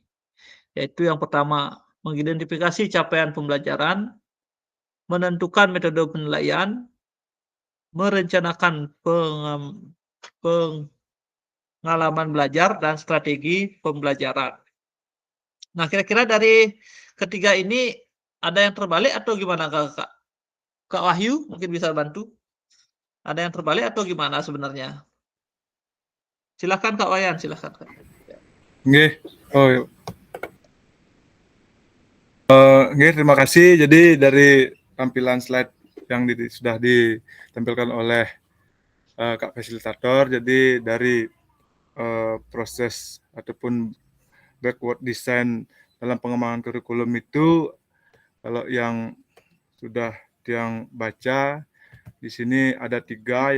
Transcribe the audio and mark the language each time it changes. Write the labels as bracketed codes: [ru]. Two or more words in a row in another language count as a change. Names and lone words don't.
[id] Yaitu yang pertama, mengidentifikasi capaian pembelajaran, menentukan metode penilaian, merencanakan pengalaman belajar, dan strategi pembelajaran. Nah, kira-kira dari ketiga ini ada yang terbalik atau gimana Kak? Kak Wahyu mungkin bisa bantu. Ada yang terbalik atau gimana sebenarnya? Silakan Kak Wayan, silakan Kak. Nggih. Nggih, terima kasih. Jadi dari tampilan slide yang sudah ditampilkan oleh Kak Fasilitator, jadi dari proses ataupun [en] backward design [id] dalam pengembangan kurikulum itu, kalau yang sudah yang baca, di sini ada 3.